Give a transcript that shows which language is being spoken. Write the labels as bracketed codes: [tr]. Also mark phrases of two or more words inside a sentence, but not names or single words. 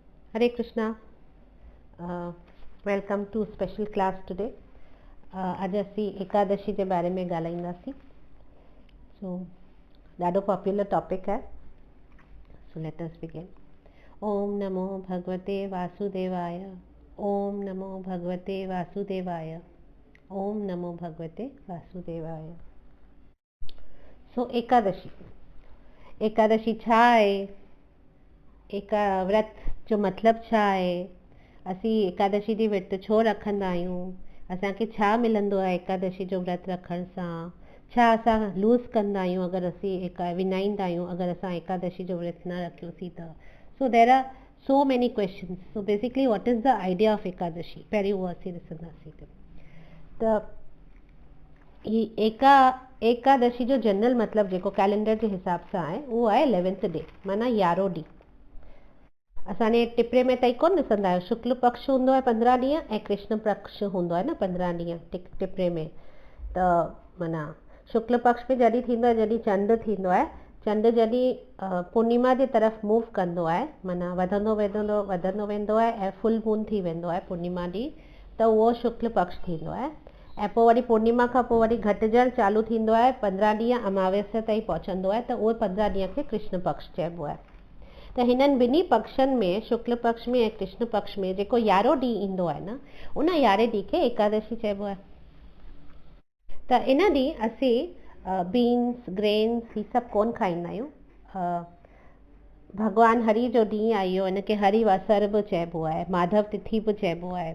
[en] Hare Krishna. Welcome to special class today. [sd] आज असीं एकादशी जे बारे में ॻाल्हाईंदासीं. सो ॾाढो [en] popular topic [sd] है. [en] So let us begin. [sa] ओम नमो भगवते वासुदेवाय. ओम नमो भगवते वासुदेवाय. ओम नमो भगवते वासुदेवाय. [sd] सो एकादशी छा आहे? एका व्रत जो मतिलबु छा आहे? असीं एकादशी जी विर्त छो रखंदा आहियूं? असांखे छा मिलंदो आहे एकादशी जो व्रत रखण सां? छा असां लूज़ कंदा आहियूं अगरि असीं विञाईंदा आहियूं अगरि असां एकादशी जो व्रत न रखियोसीं त? [en] So there are so many questions. So basically what is the idea of Ekadashi, [sd] पहिरीं उहो असीं ॾिसंदासीं. त एकादशी जो जनरल मतिलबु जेको कैलेंडर जे हिसाब सां आहे उहो आहे [en] 11th day, [sd] माना 11हों ॾींहुं. असांजे टिपरे में ताईं कोन ॾिसंदा आहियो, शुक्ल पक्ष हूंदो आहे 15 ॾींहं ऐं कृष्ण पक्ष हूंदो आहे न 15 ॾींहं टिपरे में. त माना शुक्ल पक्ष में जॾहिं थींदो आहे जॾहिं चंड थींदो आहे. चंड जॾहिं पूर्णिमा जे तरफ़ मूव कंदो आहे, माना वधंदो वेंदो आहे ऐं [en] full moon [sd] थी वेंदो आहे पूर्णिमा ॾींहुं, त उहो शुक्ल पक्ष थींदो आहे. ऐं पोइ वरी पूर्णिमा खां पोइ वरी घटिजणु चालू थींदो आहे, 15 ॾींहं अमावस्या ताईं पहुचंदो आहे, त उहे 15 ॾींहं खे कृष्ण पक्ष चइबो आहे. त हिननि ॿिन्ही पक्षनि में, शुक्ल पक्ष में ऐं कृष्ण पक्ष में जेको 11हों ॾींहुं ईंदो आहे न, उन 11हें ॾींहं खे एकादशी चइबो आहे. त इन ॾींहुं असीं [en] beans, grains [sd] ही सभु कोन खाईंदा आहियूं. भॻवानु हरि जो ॾींहुं आहे इहो, इनखे हरि वासर बि चइबो आहे, माधव तिथि बि चइबो आहे.